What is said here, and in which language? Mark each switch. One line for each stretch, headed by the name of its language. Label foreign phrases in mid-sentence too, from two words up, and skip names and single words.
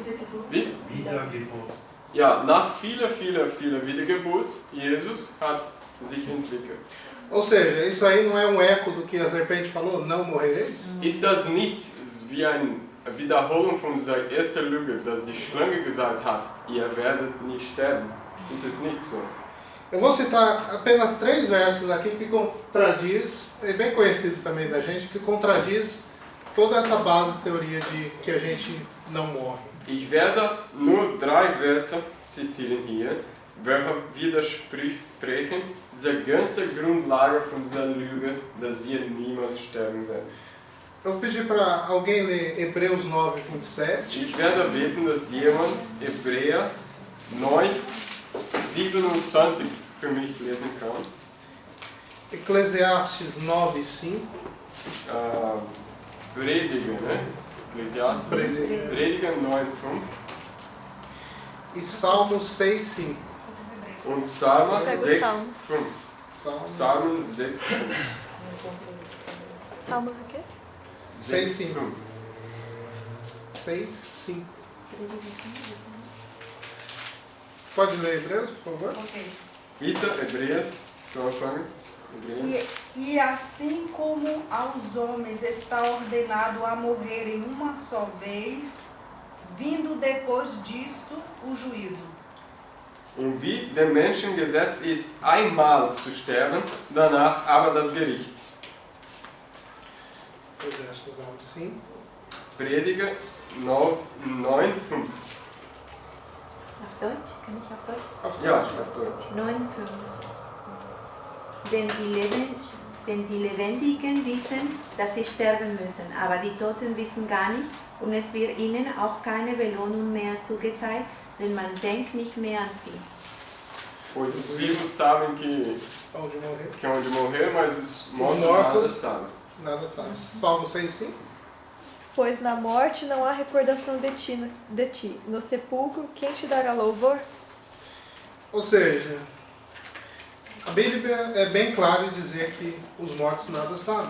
German: Wie? Wiedergeburt. Ja, nach viele Wiedergeburt, Jesus hat sich entwickelt.
Portuguese: Ou seja, isso aí não é um eco do que a serpente falou, não morrereis?
German: Ist das nicht wie eine Wiederholung von dieser ersten Lüge, dass die Schlange gesagt hat, ihr werdet nicht sterben? Ist es nicht so?
Portuguese: Eu vou citar apenas 3 versos aqui que contradiz, é bem conhecido também da gente, que contradiz toda essa base teoria de que a gente não morre.
German: Ich werde nur 3 Verse zitieren hier, welche widersprechen dieser ganzen Grundlage von dieser Lüge, dass wir niemals sterben werden.
Portuguese: Eu vou pedir para alguém ler Hebreus 9, 27.
German: Ich werde beten, dass jemand Hebräer 9, 27 für mich lesen kann.
Portuguese: Eclesiastes 9, 5.
German: Prediger,
Portuguese: né? Eclesiastes.
German: Prediger. Prediger 9, 5.
Portuguese: E Salmos 6, 5.
German: Und Psalm
Portuguese: Pega o 6, Salmo.
German: 5. Psalm 6, 5.
Portuguese: Salmos o quê? 6, 5. 5. 6, 5. Pode ler Hebreus, por favor?
German: Bitte, Hebräers, schon anfangen? Hebräer.
Portuguese: E assim como aos homens está ordenado a morrerem uma só vez, vindo depois disto o juízo.
German: Und wie dem Menschen Gesetz ist, einmal zu sterben, danach aber das Gericht.
Portuguese: Eclesiastes 9, 5.
German: Prediger 9, 5. Auf Deutsch? Kann ich auf Deutsch? Ja, auf Deutsch. 9,5. Denn die Lebendigen wissen, dass sie sterben müssen, aber die Toten wissen gar nicht und es wird ihnen auch keine Belohnung mehr zugeteilt, denn man denkt nicht mehr an sie.
Portuguese: Pois os vivos sabem que Onde morrer? é onde morrer, mas os mortos mortos- nada sabem. Nada sabe. Salmo 6, 5. Pois na morte não há recordação de ti. No sepulcro, quem te dará louvor? Ou seja, a Bíblia é bem clara em dizer que os mortos nada sabem.